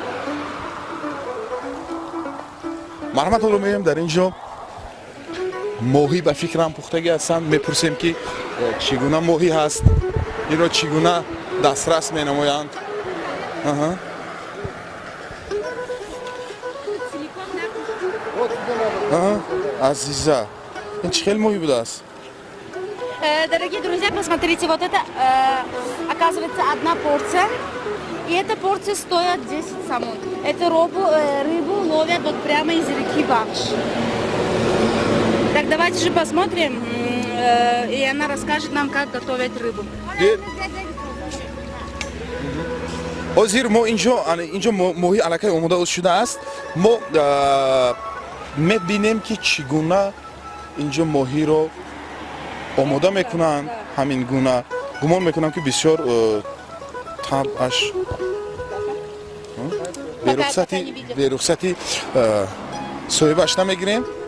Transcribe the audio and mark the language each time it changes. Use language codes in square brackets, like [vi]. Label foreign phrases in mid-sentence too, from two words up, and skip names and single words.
[tg] марҳамат ҳоло меоем дар ин ҷо моҳӣ ба фикрам пухтагӣ ҳастанд. мепурсем ки чӣ гуна моҳӣ ҳаст, инро чӣ гуна дастрас менамоянд. Азиза, ин чӣ хел моҳӣ будааст? [ru] Дорогие друзья, посмотрите, вот это, оказывается, одна порция. И эта порция стоит 10 самон. Эту рыбу ловят вот прямо из реки Бахш. Так, давайте же посмотрим, и она расскажет нам, как готовить рыбу. [tg] ҳозир мо инҷо моҳӣ аллакай омода шудааст. мо мебинем ки чӣ гуна инҷо моҳиро омода мекунанд. ҳамин гуна гумон мекунам ки бисёр табаш берухсати соҳибаш намегирем.